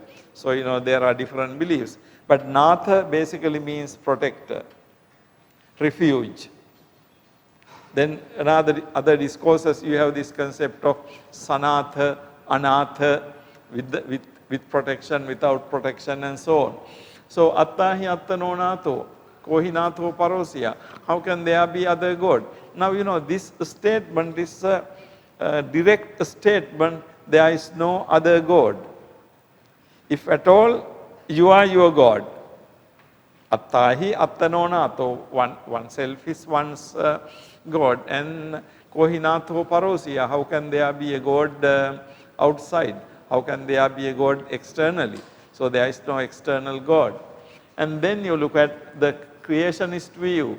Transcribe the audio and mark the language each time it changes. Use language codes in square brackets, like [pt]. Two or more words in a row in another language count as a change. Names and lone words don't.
[en] So, there are different beliefs. But Natha basically means protector, refuge. Then other discourses, you have this concept of Sanatha, Anatha, with protection, without protection, and so on. So, [pi] attahi attano natho, kohi natho parosya. [en] How can there be other God? Now, this statement is a direct statement, there is no other God. If at all, you are your God. [pi] Attahi attano natho, [en] oneself is one's God. And [pi] kohi natho parosya, [en] how can there be a God outside? How can there be a God externally? So there is no external God. And then you look at the creationist view.